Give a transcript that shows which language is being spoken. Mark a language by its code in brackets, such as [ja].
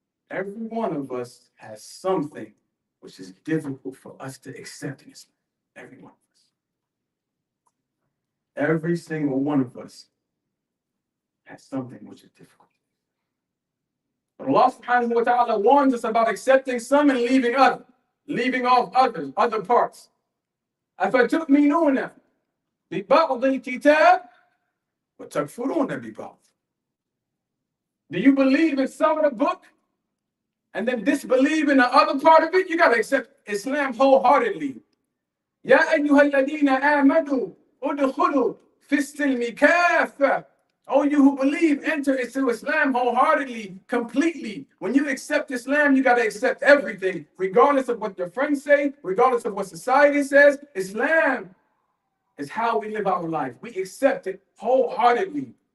[en] Every one of us has something which is difficult for us to accept in Islam. Every one of us. Every single one of us has something which is difficult. But Allah subhanahu wa ta'ala warns us about accepting some and leaving others. leaving off other parts. [ar] أفتؤمنون ببعض الكتاب وتكفرون ببعض. [en] Do you believe in some of the book and then disbelieve in the other part of it? You got to accept Islam wholeheartedly. [ar] يا أيها الذين آمنوا ادخلوا في السلم كافة. [en] Oh, you who believe, enter into Islam wholeheartedly, completely. When you accept Islam, you got to accept everything, regardless of what your friends say, regardless of what society says. Islam is how we live our life. We accept it wholeheartedly.